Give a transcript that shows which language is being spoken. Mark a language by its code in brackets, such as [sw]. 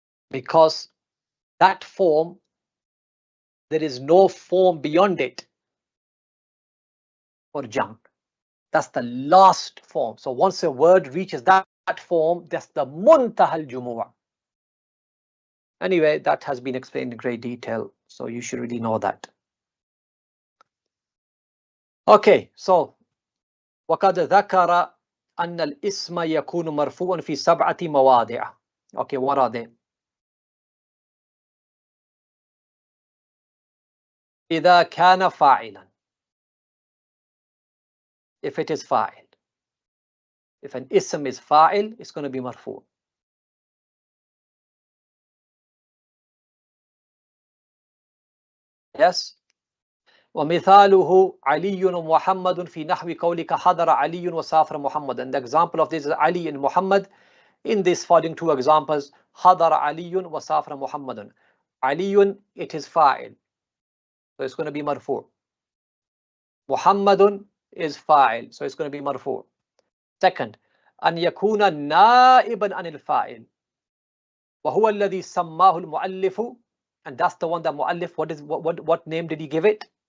[en] Because that form, there is no form beyond it for jam. That's the last form. So once a word reaches that form, that's the Muntaha al-Jumu'. Anyway, that has been explained in great detail, so you should really know that. Okay, so [ar] وقد ذكر أن الاسم يكون مرفوعا في 7 مواضع. [en] Okay, what are they? [ar] إذا كان فاعلا. [en] If it is fa'il. If an ism is fa'il, it's going to be marfu'. Yes. [ar] ومثاله علي ومحمد في نحو قولك حضر علي وسافر محمد. [en] And the example of this is Ali and Muhammad. In these following 2 examples, [ar] حضر علي وسافر محمد. [en] علي, it is fa'il, so it's going to be marfu'. Muhammadun is fa'il, so it's going to be marfu'. Second, [ar] أن يكون نائبا عن الفاعل وهو الذي سماه المؤلف, [en] and that's the one that mu'allif, what name did he give it?